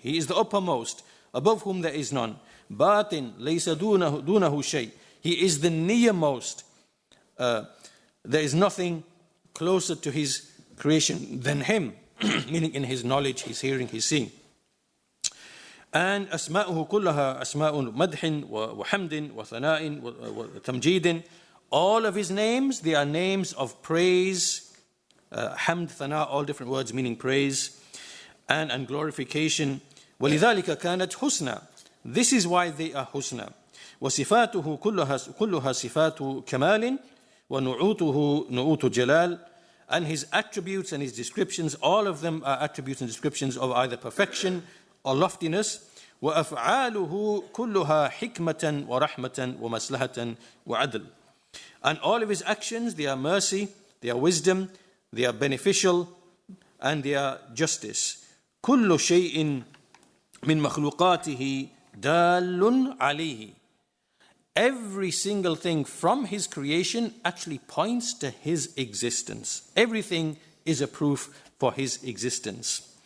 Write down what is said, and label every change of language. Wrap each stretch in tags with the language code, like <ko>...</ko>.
<en>He is the uppermost, above whom there is none.</en> <ar>باطن ليس دونه شيء.</ar> <en>He is the nearmost. There is nothing closer to His creation than Him, meaning in His knowledge, His hearing, His seeing.</en> <ar>And أسماؤه كلها أسماء مدح وحمد وثناء وتمجيد.</ar> <en>All of His names, they are names of praise, hamd, thana, all different words meaning praise and glorification.</en> <ar>ولذلك كانت حسنى.</ar> <en>This is why they are husna.</en> <ar>وصفاته كلها صفات كمال ونعوته نعوت جلال.</ar> <en>And His attributes and His descriptions, all of them are attributes and descriptions of either perfection or loftiness.</en> <ar>وأفعاله كلها حكمة ورحمة ومصلحة وعدل.</ar> <en>And all of His actions, they are mercy, they are wisdom, they are beneficial, and they are justice.</en> <ar>كل شيء من مخلوقاته دال عليه.</ar> <en>Every single thing from His creation actually points to His existence. Everything is a proof for His existence.</en>